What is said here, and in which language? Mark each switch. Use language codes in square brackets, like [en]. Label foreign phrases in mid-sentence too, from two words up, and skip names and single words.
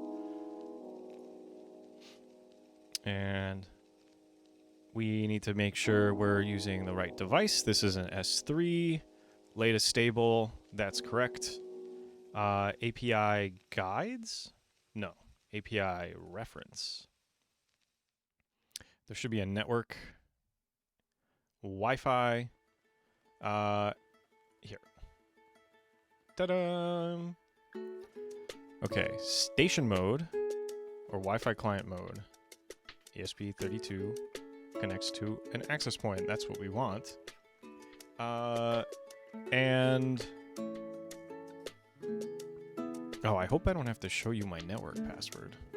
[en] And we need to make sure we're using the right device. This is an S3, latest stable. That's correct. API guides? No, API reference. There should be a network. Wi-Fi. Here. Ta-da! Okay, station mode or Wi-Fi client mode. ESP32 connects to an access point. That's what we want. And oh, I hope I don't have to show you my network password.